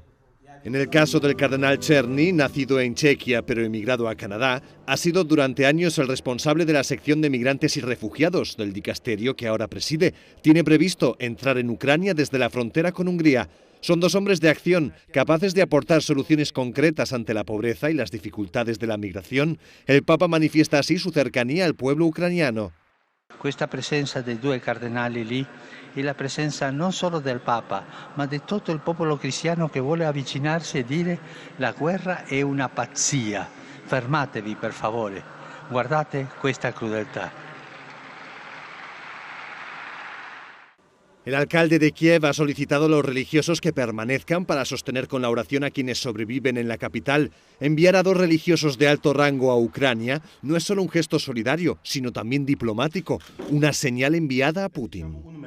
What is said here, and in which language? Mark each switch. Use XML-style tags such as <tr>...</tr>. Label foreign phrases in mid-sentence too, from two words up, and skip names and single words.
<es>En el caso del cardenal Czerny, nacido en Chequia pero emigrado a Canadá, ha sido durante años el responsable de la sección de migrantes y refugiados del dicasterio que ahora preside. Tiene previsto entrar en Ucrania desde la frontera con Hungría. Son dos hombres de acción, capaces de aportar soluciones concretas ante la pobreza y las dificultades de la migración. El Papa manifiesta así su cercanía al pueblo ucraniano.</es> <it>Questa presenza dei due cardinali lì è la presenza non solo del Papa, ma di tutto il popolo cristiano che vuole avvicinarsi e dire: la guerra è una pazzia, fermatevi per favore, guardate questa crudeltà.</it> <es>El alcalde de Kiev ha solicitado a los religiosos que permanezcan para sostener con la oración a quienes sobreviven en la capital. Enviar a dos religiosos de alto rango a Ucrania no es solo un gesto solidario, sino también diplomático, una señal enviada a Putin.</es>